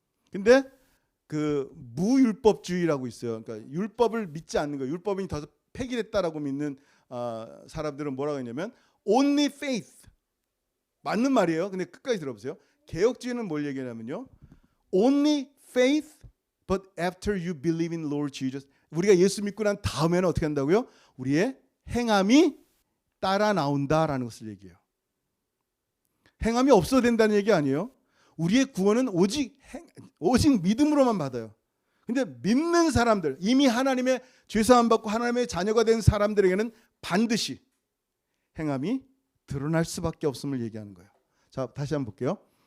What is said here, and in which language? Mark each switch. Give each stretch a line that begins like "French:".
Korean: 근데 그 무율법주의라고 있어요. 그러니까 율법을 믿지 않는 거예요. 율법이 더 폐기됐다라고 믿는 사람들은 뭐라고 했냐면
English: only faith.
Korean: 맞는 말이에요. 근데 끝까지 들어보세요. 개혁주의는 뭘 얘기하냐면요.
English: Only faith but after you believe in Lord Jesus.
Korean: 우리가 예수 믿고 난 다음에는 어떻게 한다고요? 우리의 행함이 따라 나온다라는 것을 얘기해요. 행함이 없어도 된다는 얘기 아니에요. 우리의 구원은 오직 믿음으로만 받아요. 근데 믿는 사람들, 이미 하나님의 죄사함 받고 하나님의 자녀가 된 사람들에게는 반드시 행함이 드러날 수밖에 없음을 얘기하는 거예요. 자, 다시 한번 볼게요.